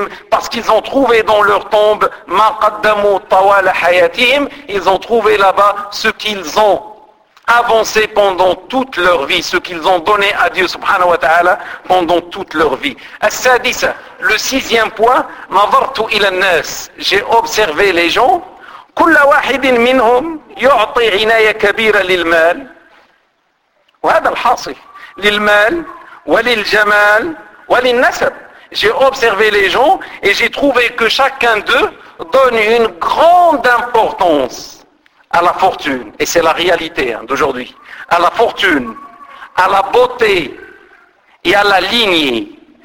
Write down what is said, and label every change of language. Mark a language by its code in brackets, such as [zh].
[fr] Parce qu'ils ont trouvé dans leur tombe, ils ont trouvé là-bas ce qu'ils ont avancé pendant toute leur vie, ce qu'ils ont donné à Dieu [ar] subhanahu wa ta'ala [fr] pendant toute leur vie. [ar] As-sadisa, [fr] le sixième point, [ar] nazartu ila an-nas, [fr] j'ai observé les gens, [ar] كل واحد منهم يعطي عناية كبيرة للمال وهذا الحاصل للمال وللجمال وللنسب. [fr] J'ai observé les gens et j'ai trouvé que chacun d'eux donne une grande importance à la fortune, et c'est la réalité d'aujourd'hui, à la fortune, à la beauté et à la lignée.